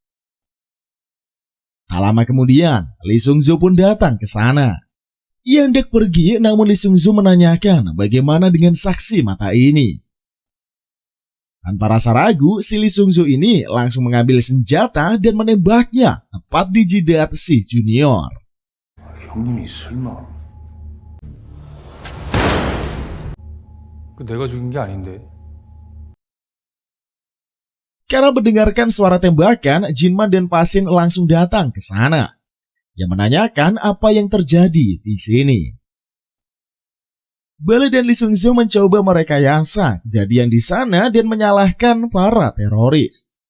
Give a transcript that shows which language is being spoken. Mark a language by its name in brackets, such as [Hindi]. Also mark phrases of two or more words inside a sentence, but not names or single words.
[Indonesian] Tak lama kemudian, Lee Sung-jo pun datang ke sana. Ia hendak pergi, namun Lee Sung-jo menanyakan bagaimana dengan saksi mata ini. Tanpa rasa ragu, si Lee Sung-jo ini langsung mengambil senjata dan menembaknya tepat di jidat si junior. [Korean] 형님이 설마 내가 죽인 게 아닌데. [Indonesian] Karena mendengarkan suara tembakan, Jinman dan Pasin langsung datang ke sana. Ia menanyakan apa yang terjadi di sini. Bale dan Lee Sung-jo mencoba merekayasa kejadian di sana dan menyalahkan para teroris.